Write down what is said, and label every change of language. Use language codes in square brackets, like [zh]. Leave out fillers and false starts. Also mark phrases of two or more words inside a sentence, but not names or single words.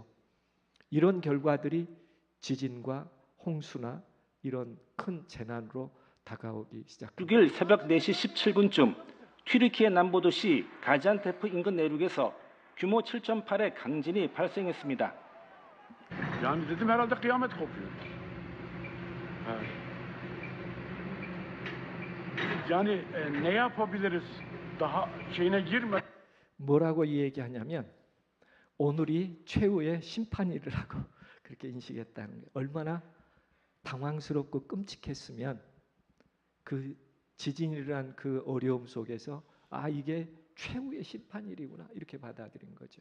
[ko] 이런 결과들이 지진과 홍수나 이런 큰 재난으로 다가오기 시작합니다. 6일 새벽 4시 17분쯤 튀르키예 남부도시 가지안테프 인근 내륙에서 규모 7.8의 강진이 발생했습니다. [tr] Yani dedim herhalde kıyamet kopuyor. Yani ne yapabiliriz? Daha şeyine girme. [ko] 뭐라고 얘기하냐면 오늘이 최후의 심판일이라고 그렇게 인식했다는 거예요. 얼마나 당황스럽고 끔찍했으면 그 지진이라는 그 어려움 속에서 이게 최후의 심판일이구나 이렇게 받아들인 거죠.